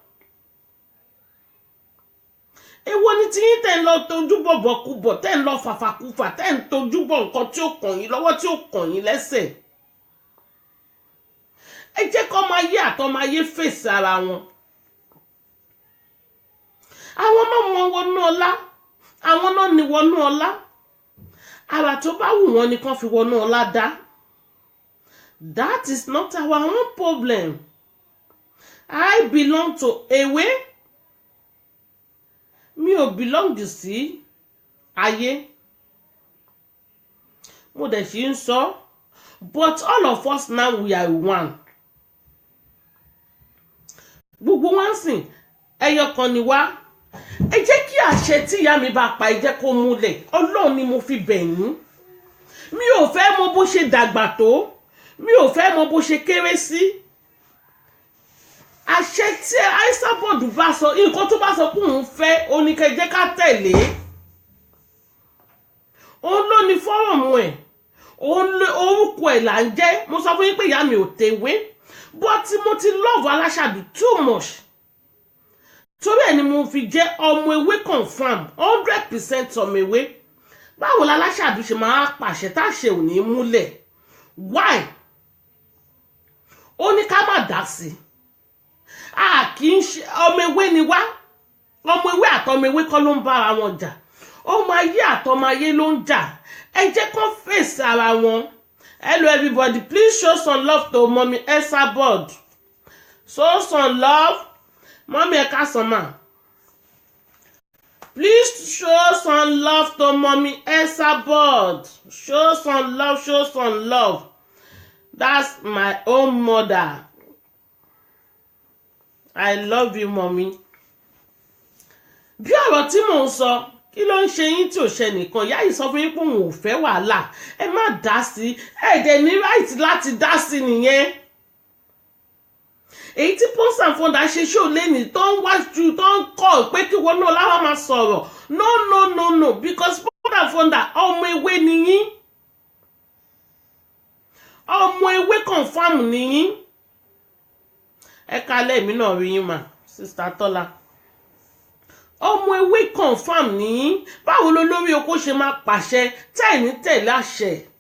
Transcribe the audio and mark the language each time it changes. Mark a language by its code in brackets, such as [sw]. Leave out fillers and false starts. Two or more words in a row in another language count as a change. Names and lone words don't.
[yo] èwo ni tí yín tẹ́ ń lọ tójú bọ̀bọ̀ kú bọ̀, tẹ́ ń lọ fàfàkúfà, tẹ́ ń tójú bọ̀ nǹkan tí ó kàn yín lọ́wọ́ tí ó kàn yín lẹ́sẹ̀. ẹ jẹ́ kọ́ ọmọ ayé àtọmọ ayé fèsì ara wọn. àwọn náà mọ wọnú ọlá, àwọn náà ní wọnú ọlá. àrà tó bá wù wọ́n ni kán fi wọnú ọlá dá. [en] That is not our own problem. I belong to Ewe. [yo] Mi ò belong sí ayé. mo dẹ̀ ṣì ń sọ, [en] but all of us now we are one. [yo] gbogbo wọn sìn ẹyọ kan ni wá. ẹ jẹ́ kí àṣẹ tí ìyá mi bá pa ẹ jẹ́ kó múlẹ̀. Ọlọ́run ni mo fi bẹ̀ yín. mi ò fẹ́ mọ bó ṣe dàgbà tó, mi ò fẹ́ mọ bó ṣe kéré sí. àṣẹ tí Esabod bá sọ, nǹkan tó bá sọ pé òun fẹ́ oníkẹjẹ́ ká tẹ̀lé. òun ló ní fọ́rọ̀mù ẹ̀, orúkọ ẹ̀ là ń jẹ́. mo sọ fún yín pé ìyá mi ò tewé, but mo ti love Aláṣàbí [en] too much. [yo] torí ẹ̀ ni mo fi jẹ́ ọmọ ewé confam 100% ọmọ ewé. báwo la Aláṣàbí ṣe máa pàṣẹ táṣẹ ò ní múlẹ̀? Why? ó ní ká má dá sí i. a kì í ṣe ọmọ ewé ni wá. ọmọ ewé àtọmọ ewé kọ́ ló ń bára wọn jà. ọmọ ayé àtọmọ ayé ló ń jà. ẹ jẹ́ kó fèsì ara wọn. [en] Hello everybody, please show some love to Mommy Esabod. Show some love. Mommy Ekasoma. Please show some love to Mommy Esabod. Show some love, show some love. That's my own mother. I love you, Mommy. [yo] Bí ọ̀rọ̀ tí mò ń sọ, kí ló ń ṣe yín tí ò ṣe nìkan? Ìyá yìí sọ fún yín pé òun ò fẹ́ wàhálà. Ẹ má dá sí. Ẹ dẹ̀ ní right láti dá sí nìyẹn. èyí tí Pons and Fonda ṣe ṣó lẹ́nìí tó ń wájú tó ń kọ́ pé kí wọn náà láwọn máa sọ̀rọ̀. [en] No, because [yo] Pons and Fonda ọmọ ewé nìyí. ọmọ ewé confam nìyí. ẹ kalẹ̀ èmi náà rí yín mà, Sister Tọ́lá. ọmọ ewé confam nìyí. báwo ló lórí oko ṣe máa pàṣẹ tẹ́ẹ̀ní tẹ̀lé àṣẹ?